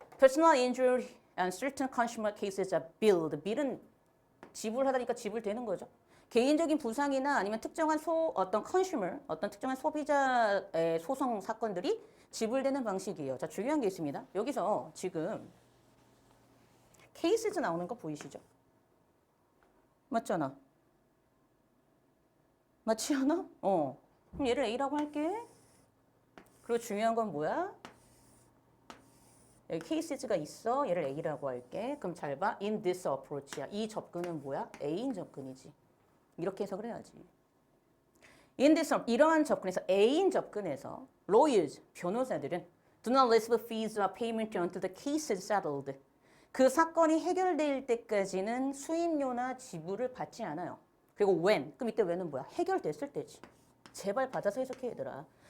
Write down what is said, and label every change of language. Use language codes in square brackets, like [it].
[en] Personal injury and certain consumer cases are billed. [ko] bill은 지불하다니까 지불되는 거죠. 개인적인 부상이나 아니면 특정한 어떤 consumer, 어떤 특정한 소비자의 소송 사건들이 지불되는 방식이에요. 자, 중요한 게 있습니다. 여기서 지금 cases 나오는 거 보이시죠? 맞잖아. 맞지 않아? 그럼 얘를 A라고 할게. 그리고 중요한 건 뭐야? 여기 cases가 있어. 얘를 A라고 할게. 그럼 잘 봐. [en] In this approach [ko] 야. 이 접근은 뭐야? A인 접근이지. 이렇게 해석을 해야지. [en] In this, [ko] 이러한 접근에서 A인 접근에서 [en] lawyers, [ko] 변호사들은 [en] do not receive fees or payment until the case is settled. [ko] 그 사건이 해결될 때까지는 수임료나 지불을 받지 않아요. 그리고 when, 그럼 이때 when은 뭐야? 해결됐을 때지. 제발 받아서 해석해 얘들아.